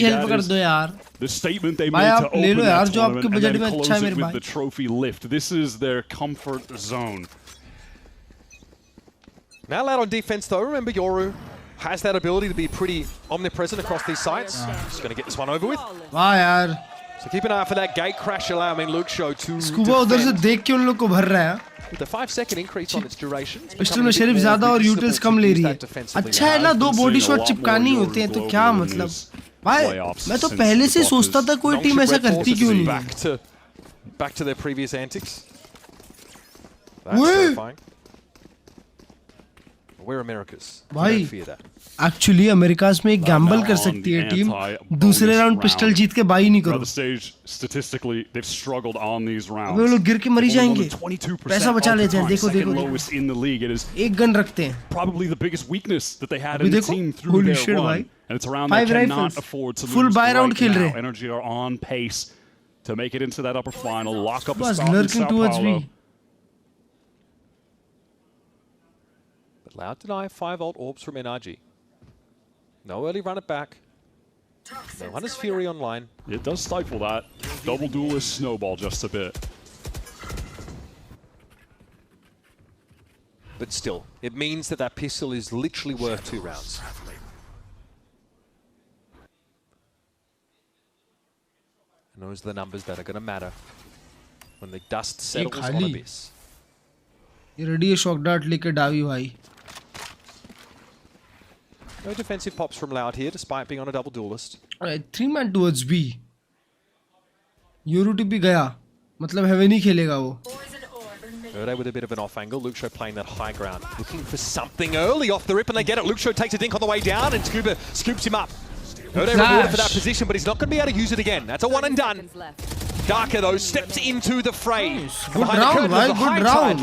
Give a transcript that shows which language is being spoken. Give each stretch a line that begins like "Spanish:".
English: That is the statement they made to open that tournament and then close it with the trophy lift. This is their comfort zone. Now Loud on defense though. Remember, Yoru has that ability to be pretty omnipresent across these sites. Just going to get this one over with.
Hindi: वाह यार.
English: So keep an eye out for that gate crash allowing Luke Show to
Hindi: scuba उधर से देख के उन लोग को भर रहा है.
English: With a 5-second increase on its duration.
Hindi: Pistol में शेरिफ ज्यादा और यूटिल्स कम ले रही है. अच्छा है ना 2 बॉडी शॉट चिपकानी होते हैं तो क्या मतलब? भाई मैं तो पहले से सोचता था कोई टीम ऐसा करती क्यों नहीं है.
English: Back to their previous antics. That's terrifying. We're Americas.
Hindi: भाई एक्चुअली अमेरिकास में एक गैम्बल कर सकती है टीम दूसरे राउंड पिस्टल जीत के बाई नहीं करो.
English: Statistically, they've struggled on these rounds.
Hindi: वो लोग गिर के मरी जाएंगे. पैसा बचा लेते हैं. देखो देखो. एक गन रखते हैं.
English: Probably the biggest weakness that they had in the team through their run, and it's around they cannot afford to lose. Full buy round
Hindi: खेल रहे.
English: NRG are on pace to make it into that upper final, lock up a spot in Sao Paulo. Loud deny 5-volt orbs from NRG. No early run it back. No Hunter's Fury online. It does stifle that. Double duelist snowball just a bit. But still, it means that that pistol is literally worth 2 rounds. And those are the numbers that are going to matter when the dust settles on Abyss.
Hindi: ये ready shock dart लेके डावी भाई.
English: No defensive pops from Loud here, despite being on a double duelist. Alright, 3-man towards B.
Hindi: Yoru TP गया, मतलब heaven ही खेलेगा वो.
English: Erde with a bit of an off angle. Luke Show playing that high ground, looking for something early off the rip, and they get it. Luke Show takes a dink on the way down, and Scuba scoops him up. Erde rewarded for that position, but he's not going to be able to use it again. That's a one and done. Darker though steps into the fray. Good round, right? Good round.